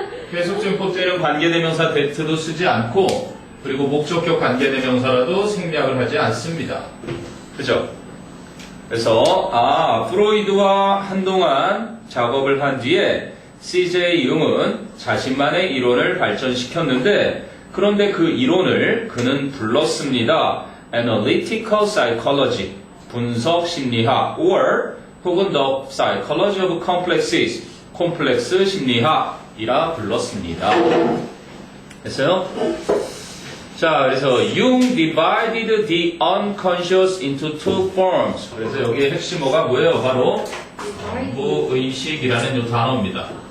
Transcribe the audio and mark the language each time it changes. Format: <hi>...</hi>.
<ko>계속적용법 때는 관계대명사 that도 쓰지 않고, 그리고 목적격 관계대명사라도 생략을 하지 않습니다. 그죠? 그래서 프로이드와 한동안 작업을 한 뒤에 CJ 융은 자신만의 이론을 발전시켰는데, 그런데 그 이론을 그는 불렀습니다.</ko> <en>Analytical Psychology,</en> <ko>분석 심리학,</ko> <en>or</en> <ko>혹은</ko> <en>The Psychology of Complexes,</en> <ko>콤플렉스 심리학이라 불렀습니다. 됐어요? 자, 그래서</ko> <en>Jung divided the unconscious into two forms.</en> <ko>그래서 여기에 핵심어가 뭐예요? 바로 무의식이라는 이 단어입니다.</ko>